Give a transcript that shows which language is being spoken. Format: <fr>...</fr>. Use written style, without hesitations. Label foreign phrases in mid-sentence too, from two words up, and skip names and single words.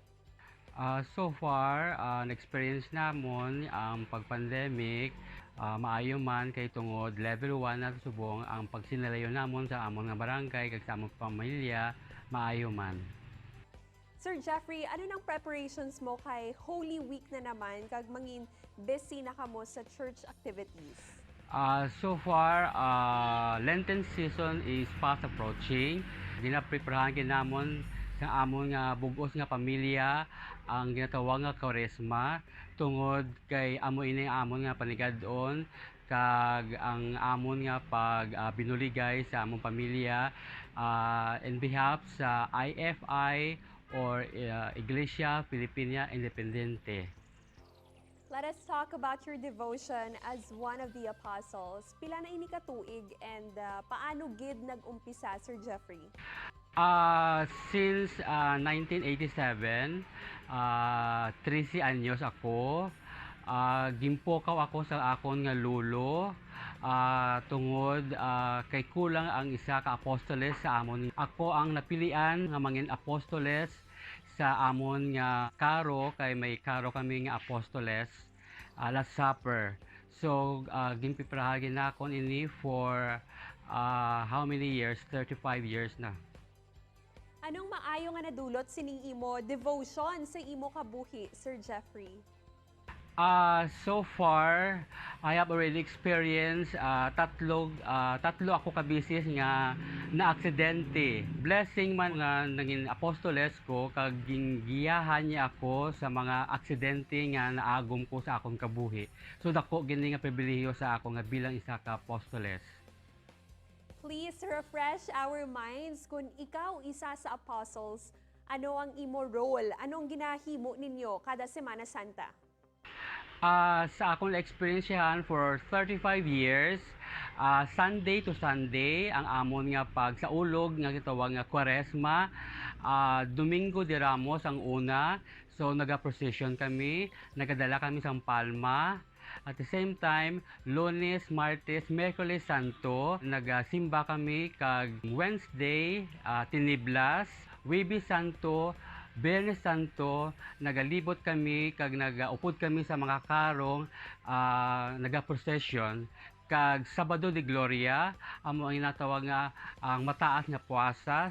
<hil>So far, na-experience namon ang pag-pandemic. Maayo man kay tungod level 1 na subong ang pagsinalayo namon sa amon nga barangay kag sa among pamilya, maayo man. Sir Jeffrey, ano nang preparations mo kay Holy Week na naman kag mangin busy na kamo sa church activities?</hil> <en>So far, Lenten season is fast approaching.</en> <hil>Ginapreparahan kinamon sa amon nga bugos nga pamilya ang ginatawag nga Kwaresma tungod kay amo ini amon nga panigadon kag ang amon nga pag binuligay sa among pamilya</hil> <en>in behalf</en> <hil>sa IFI or Iglesia Filipina Independiente.</hil> <en>Let us talk about your devotion as one of the apostles.</en> <hil>Pila na ini ka tuig and paano gid nag-umpisa, Sir Jeffrey? Since 1987, 13 anyos ako. Gimpokaw ako sa akon nga lulo tungod kay kulang ang isa ka apostoles sa amon. Ako ang napilian nga mangin apostoles sa amon nga karo kay may karo kami nga apostoles Last Supper. So ginpiprahagin na akon ini</hil> <en>for how many years?</en> <hil>35 years na. Anong maayo nga nadulot sining imo devotion sa imo kabuhi, Sir Jeffrey?</hil> <en>So far, I have already experienced</en> <hil>tatlo ako kabisis nga na-aksidente. Blessing man nga naging apostoles ko, kag gingiyahan niya ako sa mga aksidente nga naagom ko sa akong kabuhi. So dako gini nga pribilehiyo sa ako nga bilang isa ka apostoles.</hil> <en>Please refresh our minds</en> <hil>kung ikaw isa sa apostles, ano ang imo role? Anong ginahimo ninyo kada Semana Santa? Sa akong experience yan</hil> <en>for 35 years, Sunday to Sunday,</en> <hil>ang amon nga pag sa ulog nga gitawag nga Kwaresma, Domingo de Ramos ang una, so naga-procession kami, nagadala kami sa Palma.</hil> <en>At the same time,</en> <hil>Lunes, Martes, Miyerkules Santo, nagasimba kami kag Wednesday, Tiniblas, Huwebes Santo, Biyernes Santo, nagalibot kami kag nagaupod kami sa mga karong naga-procession kag Sabado de Gloria amo ang inatawag nga ang mataas nga puasa.</hil>